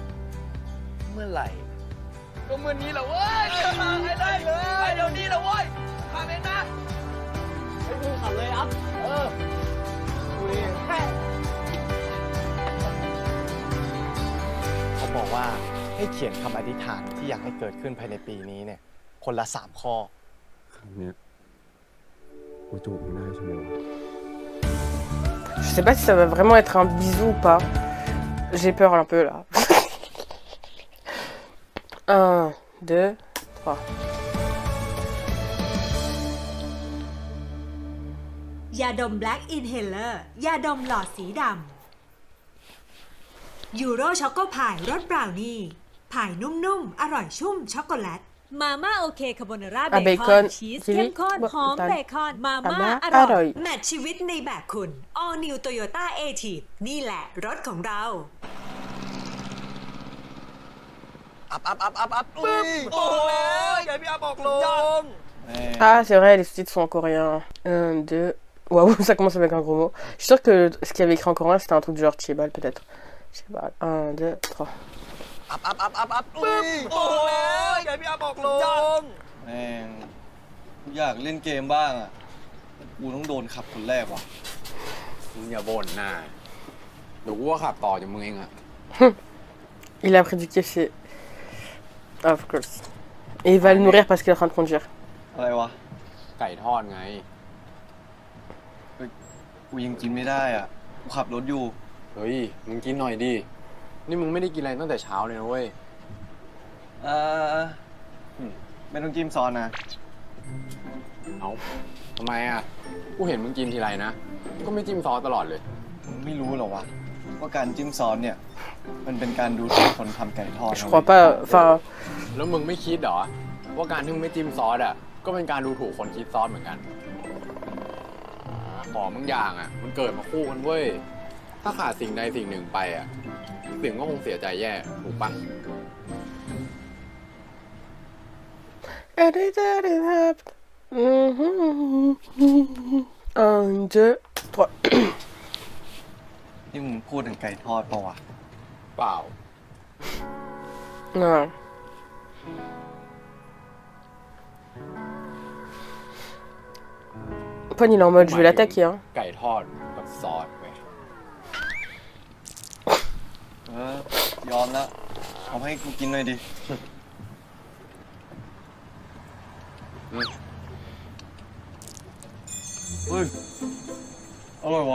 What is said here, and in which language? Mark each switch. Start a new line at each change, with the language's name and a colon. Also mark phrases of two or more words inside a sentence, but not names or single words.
Thai: เมื่อไหร่ ก็เมื่อนี้แหละเว้ยไปได้เลยไปเดี๋ยวนี้แหละเว้ยพาเองนะไปดูขับเลยอัพ เขาบอกว่าให้เขียนคำอธิษฐานที่อยากให้เกิดขึ้นภายในปีนี้เนี่ย คนละ 3 ข้อ ครั้งเนี้ยกูจูบมึงได้ใช่ไหมวะ
French: Je sais pas si ça va vraiment être un bisou ou pas. J'ai peur un peu là. 1, 2, 3.
Thai: ยาดม Black Inhaler ยาดมหลอดสีดำยูโรช็อกโกพายรสบราวนี่พายนุ่มๆ อร่อยชุ่มช็อกโกแลต มาม่าโอเคคาโบนาร่า
French: Ah,
Thai: เบคอน
French: bacon.
Thai: ชีส
French: Chili.
Thai: เข้มข้นหอม
French: Bon,
Thai: เบคอน มาม่า
French: Mama
Thai: อร่อย อร่อย แมทชีวิตในแบบคุณ All New Toyota A-Tipe นี่แหละรถของเรา อัพ โอ้ยไงพี่อาบอกลง
French: Ah, c'est vrai, les sous-titres sont en coréen. 1, 2. Waouh, ça commence avec un gros mot. Je suis sûre que ce qu'il y avait écrit en coréen, c'était un truc du genre Chibal, peut-être. Je sais pas. 1, 2, 3.
Thai: อัพอุ้ยโอ้ยอย่าพี่อัพบอกลง แม่งกูอยากเล่นเกมบ้างอ่ะ กูต้องโดนขับคนแรกว่ะ มึงอย่าบ่นนะเดี๋ยวกูก็ขับต่อจากมึงเองอะ
French: Il a pris du café.
English: Of course.
French: Et il va le nourrir parce qu'il est en train de conduire.
Thai: อะไรวะ ไก่ทอดไง กูยังกินไม่ได้อ่ะ กูขับรถอยู่ เฮ้ย มึงกินหน่อยดิ นี่มึงไม่ได้กินอะไรตั้งแต่เช้าเลยนะเว้ย ไม่ต้องจิ้มซอสนะ เอาทำไมอ่ะ กูเห็นมึงกินทีไรนะ ก็ไม่จิ้มซอสตลอดเลย มึงไม่รู้หรอวะ ว่าการจิ้มซอสเนี่ย มันเป็นการดูถูกคนทำไก่ทอด
French: Je crois pas. Enfin.
Thai: แล้วมึงไม่คิดเหรอ ว่าการที่มึงไม่จิ้มซอสอ่ะ ก็เป็นการดูถูกคนคิดซอสเหมือนกัน ของบางอย่างอ่ะ มันเกิดมาคู่กันเว้ย ถ้าขาดสิ่งใดสิ่งหนึ่งไปอ่ะ สิ่งก็คงเสียใจแย่ ถูกปะ
French: 1, 2, 3.
Thai: นี่มึงพูดถึงไก่ทอดปะวะ เปล่า
French: Non. Pon, il est en mode je vais l'attaquer. Hein.
Thai: ไก่ทอดกับซอสเว้ย ยอมละเอาให้กูกินหน่อยดิ เฮ้ย อร่อยวะ